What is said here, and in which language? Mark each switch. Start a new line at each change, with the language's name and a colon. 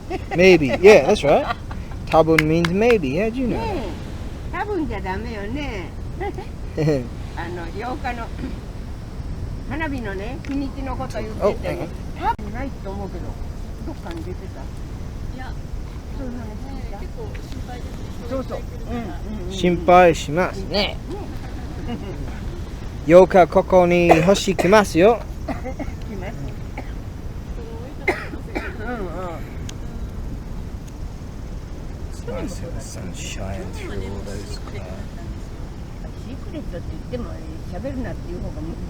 English: maybe yeah that's right 多分 means maybe yeah do you know
Japanese: 多分じゃダメよね8日の花火のね日にちのこと言ってて多分ないと思うけどどっかに出てたいやそういう話聞いた結構心配ですそう心配しますね 8日ここに星来ますよ。来ます。
English: It's nice how the sun's shining through all those clouds.
Japanese: シークレットって言っても喋るなっていう方が